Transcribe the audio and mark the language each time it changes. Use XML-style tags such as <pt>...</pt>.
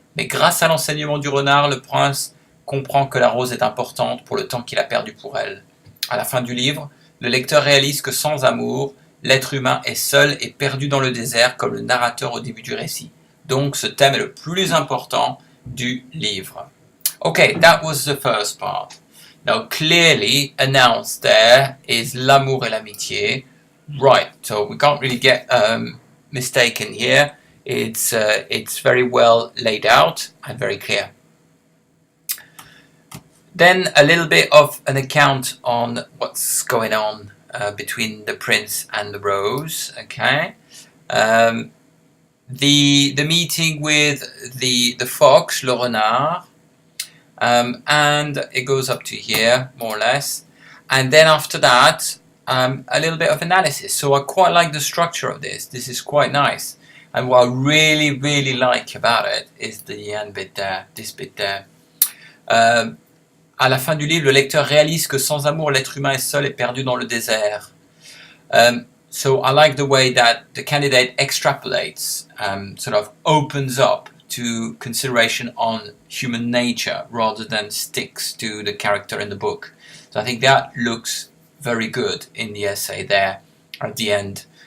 <fr>Mais grâce à l'enseignement du renard, le prince comprend que la rose est importante pour le temps qu'il a perdu pour elle. À la fin du livre, le lecteur réalise que sans amour, l'être humain est seul et perdu dans le désert comme le narrateur au début du récit. Donc ce thème est le plus important du livre.</fr> <en>Okay, that was the first part. Now clearly announced there is</en> <fr>l'amour et l'amitié.</fr> <en>Right, so we can't really get mistaken here. It's very well laid out and very clear. Then a little bit of an account on what's going on between the prince and the rose. Okay, the meeting with the fox, le renard, and it goes up to here more or less, and then after that a little bit of analysis. So I quite like the structure of this. This is quite nice, and what I really like about it is the end bit there, this bit there.</en> <fr>À la fin du livre, le lecteur réalise que sans amour, l'être humain est seul et perdu dans le désert.</fr> <en>So I like the way that the candidate extrapolates, sort of opens up to consideration on human nature rather than sticks to the character in the book. So I think that looks very good in the essay there at the end.</en>